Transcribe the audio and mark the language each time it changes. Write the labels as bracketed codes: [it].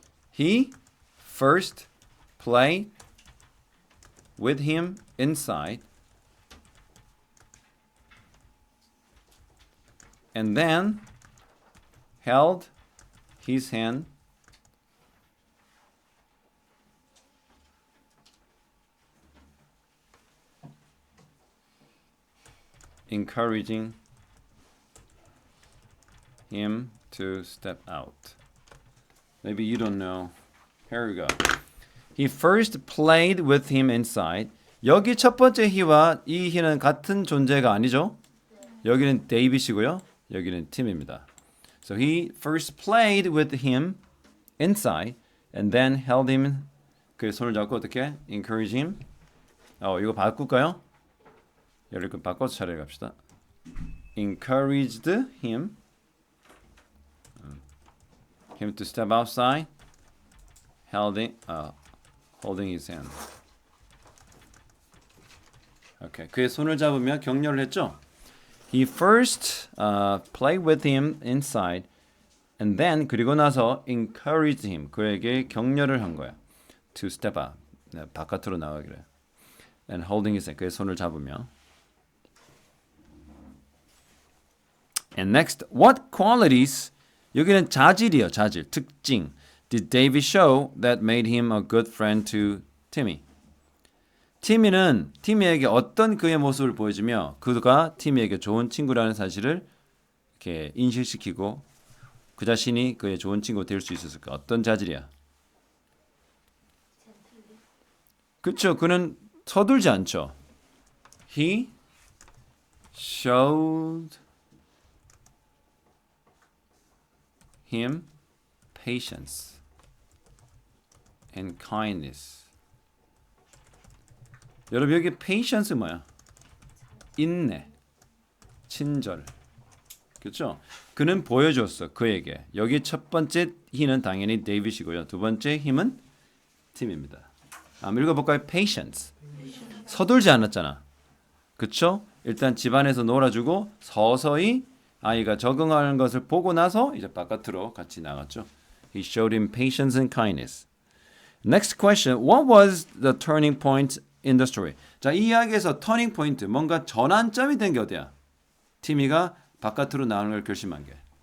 [en] He first played with him inside, and then held his hand encouraging him to step out. Maybe you don't know. Here we go. He first played with him inside. [ko] 여기 첫 번째 he와 이 he는 같은 존재가 아니죠? 여기는 데이빗이고요. 여기는 팀입니다. [en] So he first played with him inside and then held him. [ko] 그 손을 잡고 어떻게? [en] Encourage him. [ko] 이거 바꿀까요? 여러분 바꿔서 차례 갑시다. [en] Encouraged him to step outside, holding his hand. [ko] Okay, 그의 손을 잡으며 격려를 했죠. [en] He first played with him inside, and then [ko] 그리고 나서 [en] encouraged him. [ko] 그에게 격려를 한 거야. [en] To step out, [ko] 바깥으로 나가기를. [en] And holding his hand. [ko] 그의 손을 잡으며. [en] And next, what qualities? [ko] 여기는 자질이요, 자질, 특징. [en] Did David show that made him a good friend to Timmy? [ko] 티미는 티미에게 어떤 그의 모습을 보여주며 그가 티미에게 좋은 친구라는 사실을 이렇게 인식시키고 그 자신이 그의 좋은 친구가 될 수 있었을까? 어떤 자질이야? 그렇죠. 그는 서둘지 않죠. [en] He showed him patience and kindness. [ko] 여러분 여기 patience 뭐야? 인내, 친절. 그렇죠? 그는 보여줬어 그에게. 여기 첫 번째 he는 당연히 데이빗이고요. 두 번째 힘은 팀입니다. 한번 읽어볼까요? patience. 서둘지 않았잖아. 그렇죠? 일단 집안에서 놀아주고 서서히 아이가 적응하는 것을 보고 나서 이제 바깥으로 같이 나갔죠. [en] He showed him patience and kindness. Next question. What was the turning point in the story? [ko] 자, 이 이야기에서 터닝 포인트, 뭔가 전환점이 된 게 어디야? 티미가 바깥으로 나오는 걸 결심한 게.